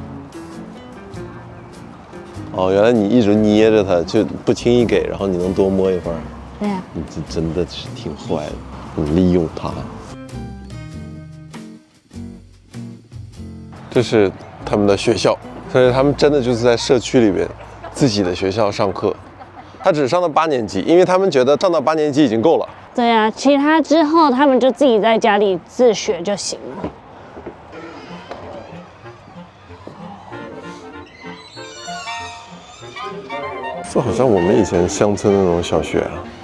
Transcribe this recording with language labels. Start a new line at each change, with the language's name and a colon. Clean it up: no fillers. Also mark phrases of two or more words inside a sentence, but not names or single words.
Chinese: 哦，原來你一直捏着它，就不輕易給，然後你能多摸一份。对啊。你这真的是挺壞的，你利用它。這是他們的學校，所以他們真的就是在社區裡邊自己的學校上課。他只上到8年級，因為他們覺得上到8年級已經夠了。對啊，其他之後他們就自己在家裡自學就行了。這好像我們以前鄉村那種小學啊。